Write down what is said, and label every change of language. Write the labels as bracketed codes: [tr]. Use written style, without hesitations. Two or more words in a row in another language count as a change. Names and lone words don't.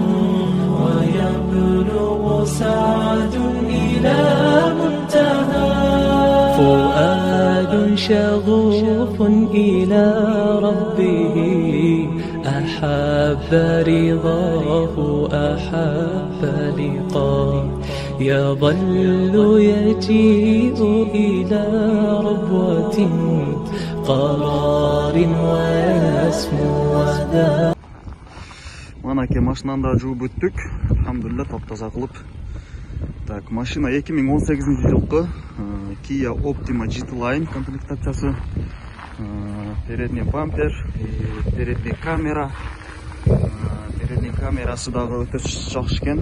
[ar] ويبلغ سعد إلى منتهى فؤاد شغوف إلى ربه أحب رضاه أحب لقاه يظل يجيء إلى ربوة قرار ويسمو وذا. [ky] Манаке машинаны да жууп бүттүк. Алхамдулилlah, топ-таза кылып. Так, машина 2018 жылкы Kia Optima GT Line комплектациясы. [ru] Передний бампер, передний камера. Передний камерасы [ky] дагы өтө жакшы экен.